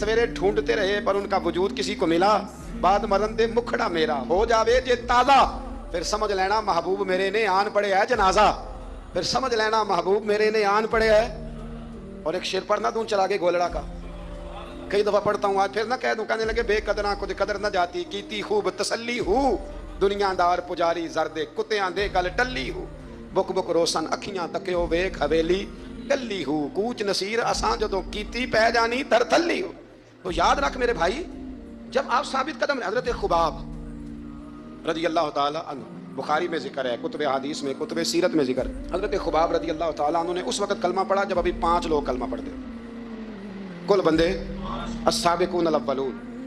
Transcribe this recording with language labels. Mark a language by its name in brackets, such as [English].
[Urdu] سویرے ڈھونڈتے رہے پر ان کا وجود کسی کو ملا. [Punjabi] بعد مرن دے مکھڑا میرا ہو جاوے جے تازہ, پھر سمجھ لینا محبوب میرے نے آن پڑے ہے جنازہ, پھر سمجھ لینا محبوب میرے نے آن پڑے ہے. [Urdu] اور ایک شعر پڑھنا دوں چلا کے گولڑا کا, کئی دفعہ پڑھتا ہوں آج پھر نہ کہہ دوں. کہنے لگے [Punjabi] بے قدراں کو قدر نہ جاتی, کیتی خوب تسلی ہو, دنیا دار پجاری زردے کتیاں دے گل ٹلی ہو, بک بک روشن اکھیاں تکیو ویکھ حویلی ٹلی ہو, کوچ نصیر اساں جدوں کیتی پہ جانی در تھلی ہو. [Urdu] تو یاد رکھ میرے بھائی, جب آپ ثابت قدم, حضرت خباب رضی اللہ تعالی عنہ, بخاری میں ذکر ہے, کتب حدیث میں, کتب سیرت میں ذکر, حضرت خباب رضی اللہ تعالیٰ عنہ نے اس وقت کلمہ پڑھا جب ابھی 5 لوگ کلمہ پڑھتے, کل بندے السابقون الاولون.